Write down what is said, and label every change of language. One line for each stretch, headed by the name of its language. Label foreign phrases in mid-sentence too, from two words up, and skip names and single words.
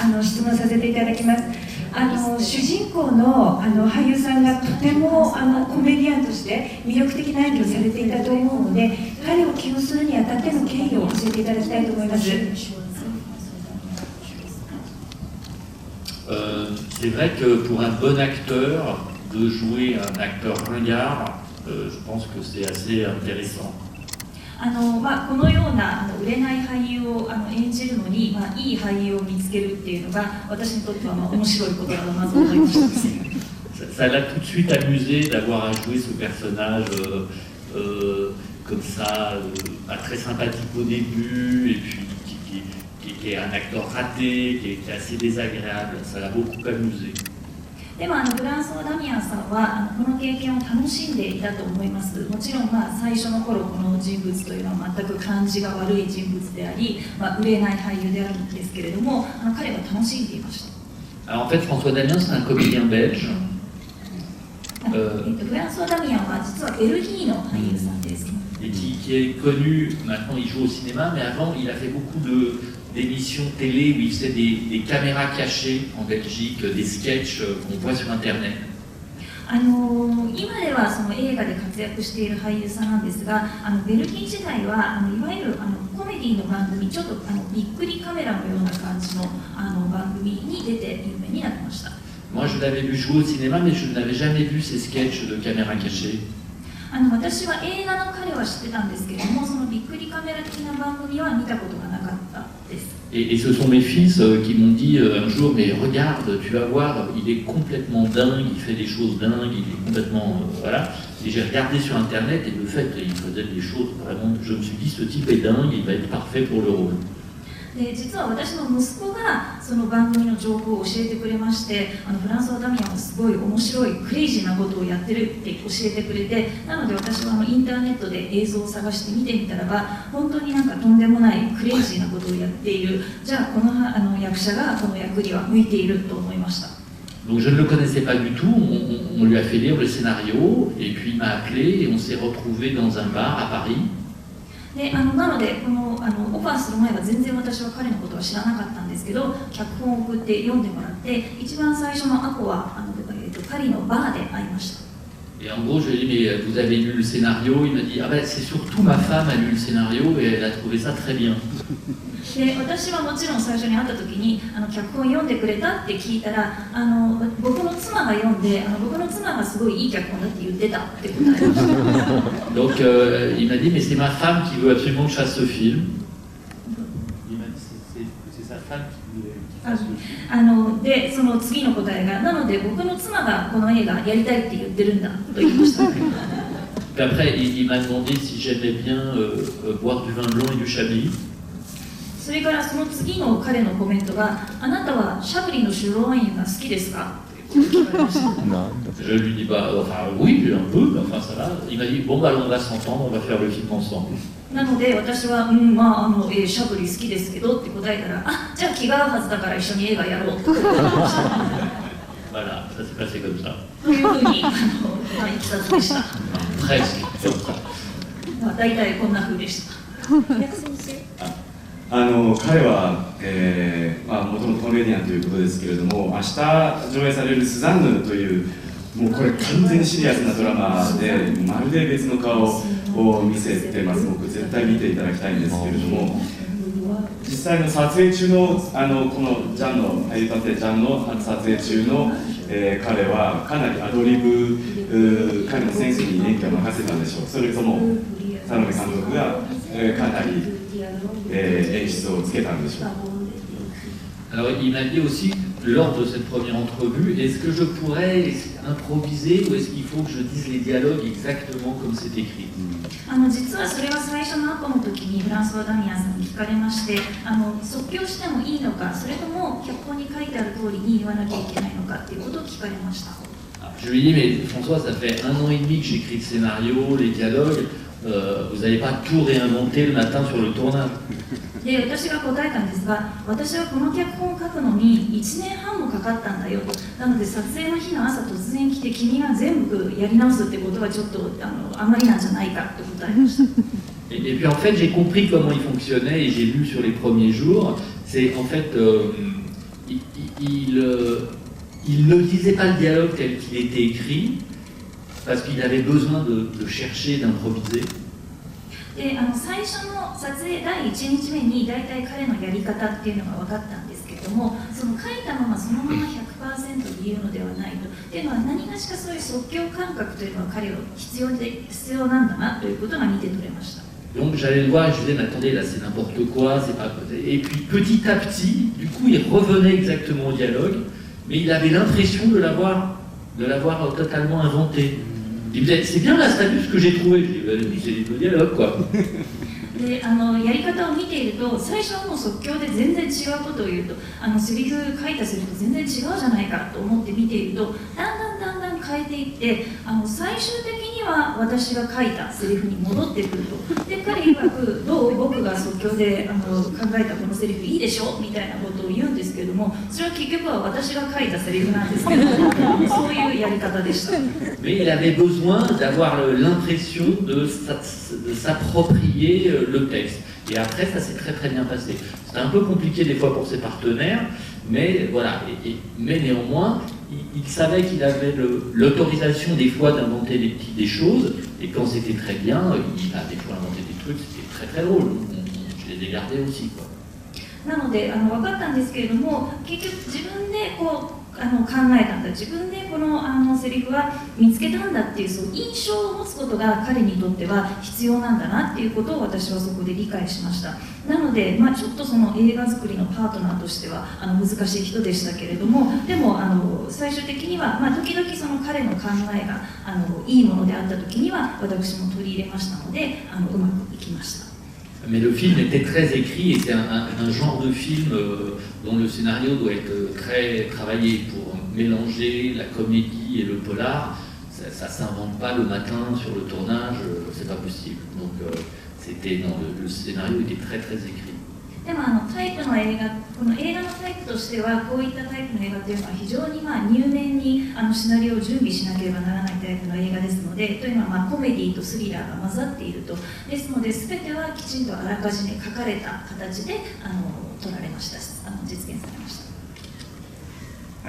Japanese: 質問させていただきます。主人公の俳優さんがとてもコメディアンとして魅力的な演技をされていたと思うので、彼を起用するにあたっての経緯を教えていただきたいと思います。
French: c'est vrai que pour un bon acteur, de jouer un acteur ringard, je pense que c'est assez intéressant.
Japanese: このような売れない俳優を演じるのに、いい俳優を見つけるっていうのが私にとっては面白いことだとまず思いました。
French: Ça l'a tout de suite amusé d'avoir à jouer ce personnage comme ça, très sympathique au début, et puis qui est un acteur raté, qui est assez désagréable. Ça l'a beaucoup amusé.
Japanese: でもフランソワ・ダミアンさんはこの経験を楽しんでいたと思います。もちろん最初の頃この人物というのは全く感じが悪い人物であり、売れない俳優であるんですけれども、彼は楽しんでいました。
French: Alors en fait, François Damiens, c'est un comédien belge.
Japanese: フランソワ・ダミアンは実はベルギーの俳優さんです。
French: Et qui est connu, maintenant il joue au cinéma, mais avant il a fait beaucoup d'émissions télé où il faisait des caméras cachées en Belgique, des sketchs qu'on voit sur Internet.
Japanese: 今ではその映画で活躍している俳優さんなんですが、ベルギー時代はいわゆるコメディの番組、ちょっとびっくりカメラのような感じの番組に出て有名になりました。
French: Moi je l'avais vu jouer au cinéma, mais je n'avais jamais vu ces sketchs de caméra cachée.
Japanese: 私は映画の彼は知ってたんですけれども、そのびっくりカメラ的な番組は見たことがなかったです。
French: Et ce sont mes fils qui m'ont dit un jour, mais regarde, tu vas voir, il est complètement dingue, il fait des choses dingues, il est complètement... voilà. Et j'ai regardé sur Internet et le fait qu'il faisait des choses vraiment... Je me suis dit, ce type est dingue, il va être parfait pour le rôle.
Japanese: で実は私の息子がその番組の情報を教えてくれまして、フランソワ・ダミアンはすごい面白いクレイジーなことをやってるって教えてくれて、なので私はインターネットで映像を探して見てみたらば、本当になんかとんでもないクレイジーなことをやっている、じゃあこの役者がこの役には向いていると思いました。
French: Donc je ne le connaissais pas du tout, on lui a fait lire le scénario, et puis il m'a appelé et on s'est retrouvés dans un bar à Paris.
Japanese: でなのでこのオファーする前は全然私は彼のことは知らなかったんですけど、脚本を送って読んでもらって、一番最初のアポはパリのバーで会いました。
French: Et en gros, je lui ai dit, mais vous avez lu le scénario? Il m'a dit, ah ben c'est surtout ma femme a lu le scénario et elle a trouvé ça très bien.
Japanese: で私はもちろん最初に会った時に脚本読んでくれたって聞いたら、僕の妻が読んで僕の妻がすごいいい脚本だって言ってたって答えました。
French: Donc il m'a dit, mais c'est ma femme qui veut absolument que je fasse ce film. Il m'a dit, c'est sa femme qui fasse ce film.
Japanese: でその次の答えが、なので僕の妻がこの映画やりたいって言ってるんだと言いました。
French: Puis après, il m'a demandé si j'aimais bien boire du vin blanc et du chablis.
Japanese: それからその次の彼のコメントが、あなたはシャブリの白ワインが好きですかって聞かれました。
French: Je lui dis, bah, enfin, oui, un peu, mais enfin ça va. Il m'a dit, bon, bah, on va s'entendre, on va faire le film ensemble.
Japanese: なので私は、シャブリ好きですけどって答えたら、じゃあ気が合うはずだから一緒に映画やろうって言われました。
French: Voilà, ça s'est passé comme ça.
Japanese: というふうにいきさつでした。
French: Presque comme ça.
Japanese: 大体こんな風でした。彼はもともとコメディアンということですけれども、明日上映されるスザンヌという、もうこれ完全にシリアスなドラマで、まるで別の顔を見せてます。僕絶対見ていただきたいんですけれども、実際の撮影中のこのジャンの俳優探偵ジャンの撮影中の、彼はかなりアドリブ、彼のセンスに演技を任せたんでしょう。それとも田辺監督が、かなり演出をつけたんでしょう。
French: Alors il m'a dit aussi, lors de cette première entrevue, est-ce que je pourrais improviser ou est-ce qu'il faut que je dise les dialogues exactement comme c'est écrit?
Japanese: 実はそれは最初のアポの時にフランソワ・ダミアンさんに聞かれまして、即興してもいいのか、それとも脚本に書いてある通りに言わなきゃいけないのかっていうことを聞かれました。
French: Je lui ai dit, mais François, ça fait 1 an et demi que j'écris le scénario, les dialogues, vous n'allez pas tout réinventer le matin sur le tournage.
Japanese: で私が答えたんですが、私はこの脚本を書くのに1年半もかかったんだよと。なので撮影の日の朝突然来て君が全部やり直すってことはちょっとあんまりなんじゃないかと答えました。
French: Et puis en fait, j'ai compris comment il fonctionnait et j'ai lu sur les premiers jours. C'est en fait, il ne disait pas le dialogue tel qu'il était écrit parce qu'il avait besoin de chercher, d'improviser.
Japanese: で最初の撮影第1日目に大体彼のやり方っていうのが分かったんですけど、 ども、その書いたままそのまま 100% 言うのではないと。っていうのは何がしかそういう即興感覚というのは彼は必要なんだなということが見て取れました。
French: Donc j'allais le voir et je disais, mais attendez, là c'est n'importe quoi, c'est pas... Et puis petit à petit, du coup il revenait exactement au dialogue, mais il avait l'impression de l'avoir totalement inventé. Il me disait, c'est bien la status que j'ai trouvé. Je dis, c'est le dialogue quoi.
Japanese: でやり方を見ていると、最初はもう即興で全然違うことを言うと、セリフ書いたセリフと全然違うじゃないかと思って見ていると、だんだん変えていって、最終的には私が書いたセリフに戻ってくると。で彼曰く、どう僕が即興で考えたこのセリフいいでしょみたいなことを言うんですけれども、それは結局は私が書いたセリフなんですけどそういうやり方でした。
French: Mais il avait besoin d'avoir l'impression de s'approprier le texte. Et après, ça s'est très bien passé. C'était un peu compliqué des fois pour ses partenaires, mais voilà. Mais néanmoins, il savait qu'il avait l'autorisation des fois d'inventer des choses, et quand c'était très bien, il a des fois inventé des trucs, c'était très drôle. Je les ai gardés aussi, quoi.
Japanese: なので分かったんですけれども、結局自分でこう考えたんだ、自分でこのセリフは見つけたんだっていう、そう印象を持つことが彼にとっては必要なんだなっていうことを私はそこで理解しました。なので、ちょっとその映画作りのパートナーとしては難しい人でしたけれども、でも最終的には、時々その彼の考えがいいものであった時には私も取り入れましたのでうまくいきました。
French: Mais le film était très écrit et c'est un genre de film dont le scénario doit être très travaillé pour mélanger la comédie et le polar. Ça ne s'invente pas le matin sur le tournage, c'est pas possible. Donc le scénario était très écrit.
Japanese: でもタイプの映画、この映画のタイプとしてはこういったタイプの映画というのは非常に入念にシナリオを準備しなければならないタイプの映画ですので、というのはコメディとスリラーが混ざっていると。ですので全てはきちんとあらかじめ書かれた形で撮られました、実現されました。